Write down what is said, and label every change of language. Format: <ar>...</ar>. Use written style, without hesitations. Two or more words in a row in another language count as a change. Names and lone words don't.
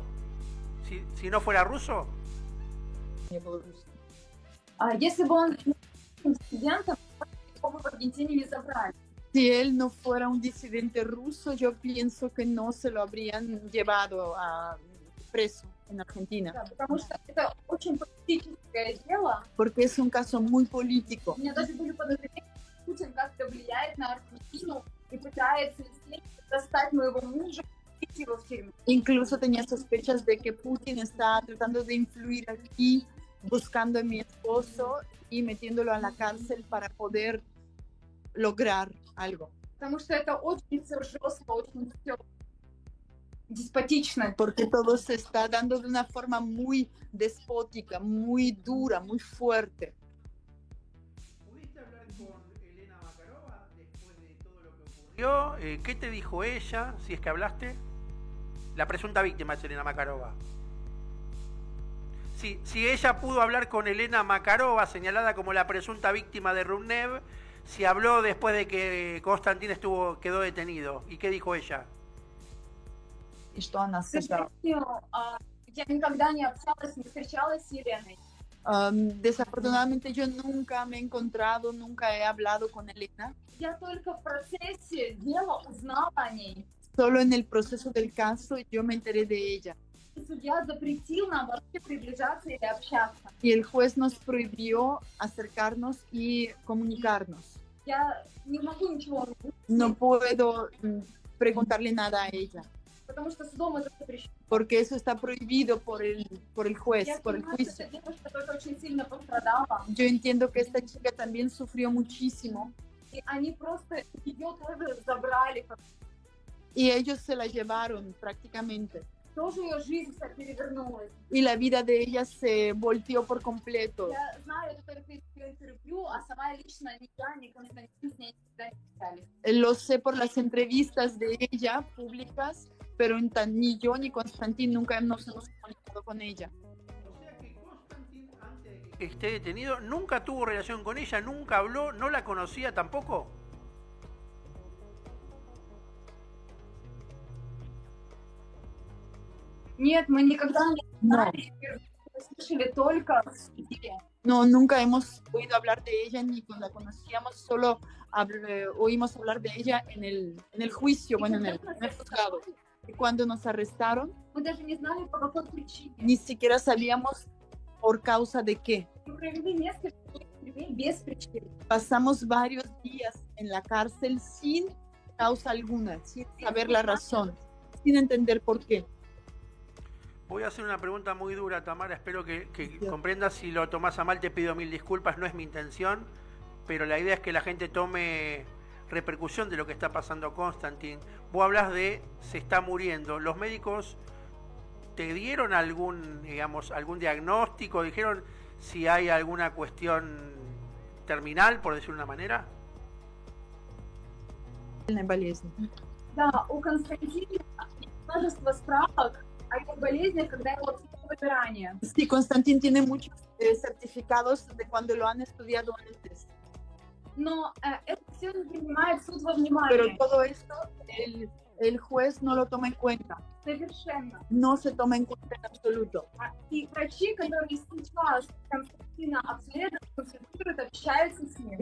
<es>Si no fuera ruso. Si él no fuera un disidente ruso, yo pienso que no se lo habrían llevado a preso. en Argentina.</es> <ru>Да, потому что это очень политическое дело.</ru> <es>Porque es un caso muy político.</es> <ru>У меня даже были подозрения, что Путин как-то влияет на Аргентину и пытается здесь достать моего мужа и идти его в тюрьму.</ru> <es>Incluso tenía sospechas de que Putin está tratando de influir aquí, buscando a mi esposo y metiéndolo a la cárcel para poder lograr algo.</es> <ru>Потому что это очень всё жестко, очень все деспотично.</ru> <es>Porque todo se está dando de una forma muy despótica, muy dura, muy fuerte. ¿Pudiste hablar con Elena Makarova después de todo lo que ocurrió? ¿Qué te dijo ella, si es que hablaste? La presunta víctima es Elena Makarova. Si ella pudo hablar con Elena Makarova, señalada como la presunta víctima de Rumnev, si habló después de que Konstantin quedó detenido. ¿Y qué dijo ella?</es> <ru>И что она К сказала? сожалению, я никогда не общалась, не встречалась с Еленой.</ru> <es>Desafortunadamente yo nunca me he encontrado, nunca he hablado con Elena.</es> <ru>Я только в процессе дела узнала о ней.</ru> <es>Solo en el proceso del caso yo me enteré de ella.</es> <ru>И судья запретил нам вообще приближаться или общаться.</ru> <es>Y el juez nos prohibió acercarnos y comunicarnos.</es> <ru>Я не могу ничего</ru> <es>No puedo preguntarle nada a ella,</es> <ru>потому что судом это запрещено.</ru> <es>porque eso está prohibido por el juez,</es> <ru>Я</ru> <es>por el</es> <ru>понимаю, что</ru> <es>juicio.</es> <ru>эта девушка тоже очень сильно пострадала.</ru> <es>Yo entiendo que esta chica también sufrió muchísimo</es> <ru>И они просто ее тоже забрали.</ru> <es>y ellos se la llevaron prácticamente.</es> <ru>Тоже ее жизнь вся перевернулась.</ru> <es>Y la vida de ella se volteó por completo.</es> <ru>Я знаю это только из ее интервью, а сама лично ни я, ни Константин с ней никогда не общались.</ru> <es>Lo sé por las entrevistas de ella públicas, pero ni yo ni Constantín nunca nos hemos comunicado con ella. O sea que Konstantin, antes de que esté detenido, nunca tuvo relación con ella, nunca habló, no la conocía tampoco.</es> <ru>Нет, мы никогда не</ru> <es>No,</es> <ru>знали, мы слышали только в суде.</ru> <es>no, nunca hemos oído hablar de ella ni cuando la conocíamos, solo oímos hablar de ella en el juicio, bueno, en el juzgado. Y cuando nos arrestaron,</es> <ru>Мы даже не знали, по какой причине.</ru> <es>ni siquiera sabíamos por causa de qué. Мы провели несколько дней без причины. Pasamos varios días en la cárcel sin causa alguna, sin saber la razón, sin entender por qué. Voy a hacer una pregunta muy dura, Tamara, espero que comprendas. Si lo tomás a mal te pido mil disculpas, no es mi intención, pero la idea es que la gente tome repercusión de lo que está pasando Konstantin. Vos hablas de se está muriendo, los médicos te dieron algún diagnóstico, dijeron si hay alguna cuestión terminal, por decirlo de una manera.</es> <ru>Да, у Константина множество справок о его болезнях, когда его обследовали ранее.</ru> <es>Sí, Constantín tiene muchos certificados de cuando lo han estudiado antes.</es> <ru>Но это все не принимает суд во</ru> <es>Pero</es> <ru>внимание.</ru> <es>todo esto el juez no lo toma en cuenta,</es> <ru>Совершенно.</ru> <es>no se toma en cuenta en absoluto.</es> <ru>И врачи, которые сейчас Константина обследуют, консультируют, общаются с ним.</ru>